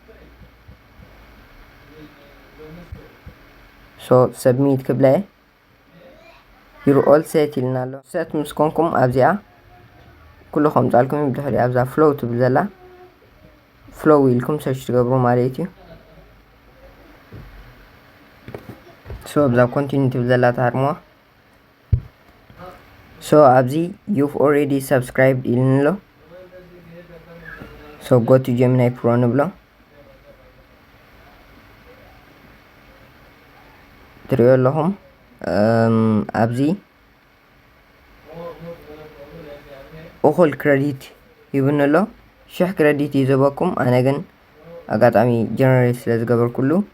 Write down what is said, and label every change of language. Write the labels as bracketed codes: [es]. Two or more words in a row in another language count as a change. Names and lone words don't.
[en] so submit [ti] ክብላ እየ [en] you're all set [ti] ኢልና ኣሎ ሴት ምስ ኮንኩም ኣብዚኣ ኩሉ ከምፃልኩም እዩ ብድሕሪ ኣብዛ ፍሎው ትብል ዘላ ፍሎው ኢልኩም ሰርች ትገብሩ ማለት እዩ ሶ ኣብዛ ኮንቲኒ ትብል ዘላ ተኣርምዋ ሶ ኣብዚ [en] you've already subscribed [ti] ኢልን ኣሎ ሶ [en] go to Gemini Pro [ti] ንብሎ ትሪኦ ኣለኹም ኣብዚ እኹል ክሬዲት ይብን ኣሎ 1000 ክሬዲት እዩ ዝህበኩም ኣነ ግን ኣጋጣሚ ጀነሬት ስለ ዝገበርኩሉ